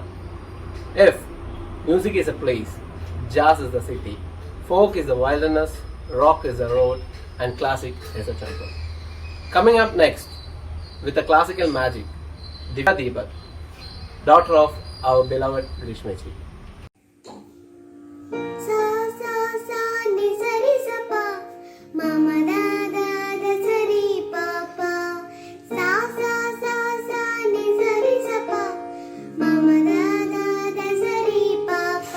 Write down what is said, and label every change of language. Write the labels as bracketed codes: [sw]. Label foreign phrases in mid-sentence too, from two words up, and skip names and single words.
[en] If music is a place, jazz is the city, folk is the wilderness, rock is the road, and classic is a temple. Coming up next, with the classical magic, Divya Deepak, daughter of our beloved Grishmaji. Sa sa sa ni sa ri sa pa, mama da da da sa ri pa pa. Sa sa sa sa ni sa ri sa pa, mama da da da sa ri pa pa.